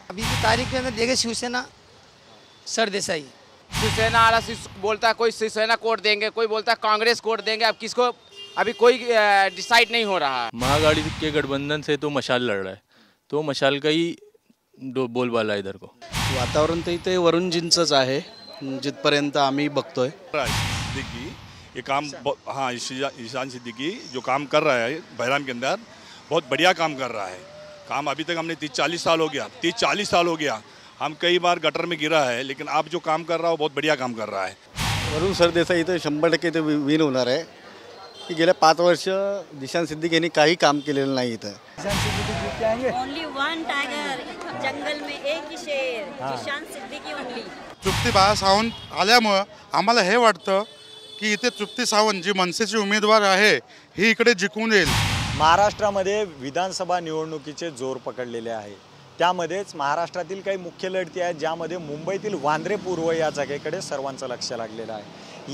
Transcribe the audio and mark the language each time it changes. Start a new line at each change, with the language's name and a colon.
Hindi: अभी की तारीख के अंदर देखे शिवसेना सरदेसाई। शिवसेना वाला बोलता है कोई शिवसेना कोड देंगे, कोई बोलता है कांग्रेस कोड देंगे। अब किसको अभी कोई डिसाइड नहीं हो रहा है। महाआघाड़ी के गठबंधन से तो मशाल लड़ रहा है, तो मशाल का ही बोलबाला है इधर को।
Marathi: वातावरण तर इथे वरुणजींचंच आहे जिथपर्यंत आम्ही बघतोय।
Hindi: सिद्दीकी ये काम हाँ, ईशान सिद्दीकी जो काम कर रहा है बहराम के अंदर बहुत बढ़िया काम कर रहा है। काम अभी तक हमने 30-40 साल हो गया, 30-40 साल हो गया, हम कई बार गटर में गिरा है, लेकिन आप जो काम कर रहा है वो बहुत बढ़िया काम कर रहा है।
Marathi: वरुण सरदेसाई तर 100% ते विन होणार आहे की गेल्या 5 वर्ष जिशान सिद्दीकी यांनी काही काम केलेलं नाही इथं।
English: only one tiger,
Hindi: जंगल में एक ही शेर, जिशान सिद्दीकी ओनली।
Marathi: तृप्ती सावंत आल्यामुळं आम्हाला हे वाटतं की इथे तृप्ती सावंत जी मनसेची उमेदवार आहे ही इकडे जिंकून येईल। महाराष्ट्रामध्ये विधानसभा निवडणुकीचे जोर पकडलेले आहे। त्यामध्येच महाराष्ट्रातील काही मुख्य लढती आहेत, ज्यामध्ये मुंबईतील वांद्रे पूर्व या जागेकडे सर्वांचं लक्ष लागलेलं आहे।